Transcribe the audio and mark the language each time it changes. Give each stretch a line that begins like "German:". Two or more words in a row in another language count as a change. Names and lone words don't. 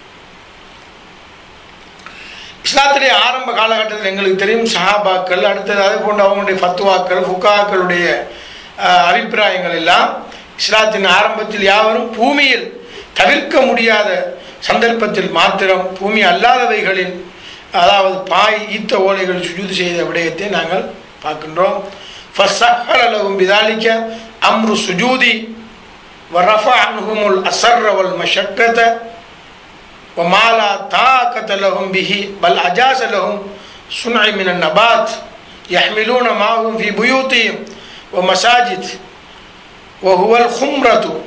Tamil: இஸ்லாத்திலே ஆரம்ப காலகட்டத்தில் எங்களுக்கு தெரியும், சஹாபாக்கள், அடுத்தது அதே போன்று அவங்களுடைய ஃபத்வாக்கள், ஃபுகாக்களுடைய அபிப்பிராயங்கள் எல்லாம் இஸ்லாத்தின் ஆரம்பத்தில் யாவரும் பூமியில் தவிர்க்க முடியாத சந்தர்ப்பத்தில் மாத்திரம் பூமி அல்லாதவைகளில், அதாவது பாய், ஈத்த ஓலைகள் சுஜூது செய்த விடயத்தை நாங்கள் பார்க்கின்றோம்.
Arabic: فَسَهَّلَ لَهُمْ بِذَلِكَ أَمْرُ السُّجُودِ وَرَفَعَ عَنْهُمُ الْأَسَرَّ وَالْمَشَقَّةَ وَمَا لَا طَاقَةَ لَهُمْ بِهِ بَلْ أَجَازَ لَهُمْ صُنْعَ مِنَ النَّبَاتِ يَحْمِلُونَ مَعَهُمْ فِي بُيُوتِهِمْ وَمَسَاجِدِ وَهُوَ الْخُمْرَةُ